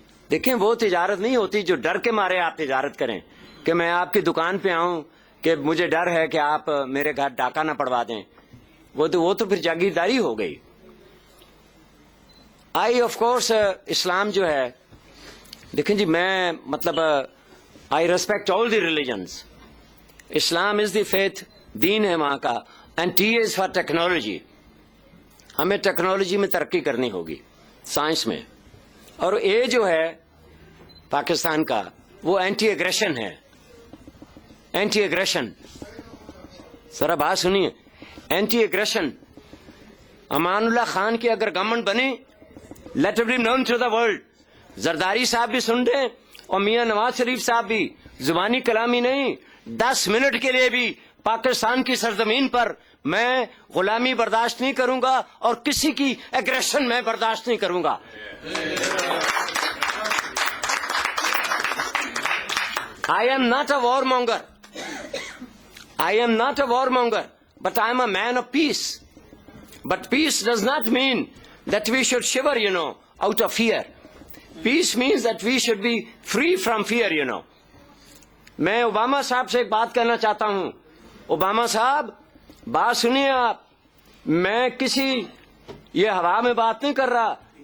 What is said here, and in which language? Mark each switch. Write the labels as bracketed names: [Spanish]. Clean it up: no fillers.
[Urdu] دیکھیں وہ تجارت نہیں ہوتی جو ڈر کے مارے آپ تجارت کریں کہ میں آپ کی دکان پہ آؤں کہ مجھے ڈر ہے کہ آپ میرے گھر ڈاکہ نہ پڑوا دیں. وہ تو پھر جاگیرداری ہو گئی. آف کورس اسلام جو ہے، دیکھیں جی میں مطلب I respect all the religions. [English] Islam is the faith, دین ہے وہاں کا. And T is for technology. [Urdu] ہمیں ٹیکنالوجی میں ترقی کرنی ہوگی، سائنس میں. اور اے جو ہے پاکستان کا، وہ اینٹی ایگریشن ہے. اینٹی ایگریشن، ذرا بات سنیے. Anti aggression. [English] Amanullah Khan کی اگر government بنی، let it be known to the world. [Urdu] Zardari صاحب بھی سن رہے اور میاں نواز شریف صاحب بھی. زبانی کلامی نہیں، 10 منٹ کے لیے بھی پاکستان کی سرزمین پر میں غلامی برداشت نہیں کروں گا اور کسی کی ایگریشن میں برداشت نہیں کروں گا. [English] I am not a warmonger. I am not a warmonger, but I am a man of peace. But peace does not mean that we should shiver, out of fear. Peace means that we should be free from fear, میں Obama صاحب سے ایک بات کہنا چاہتا ہوں. [Urdu] Obama صاحب بات سنیے آپ. میں کسی یہ ہوا میں بات نہیں کر رہا.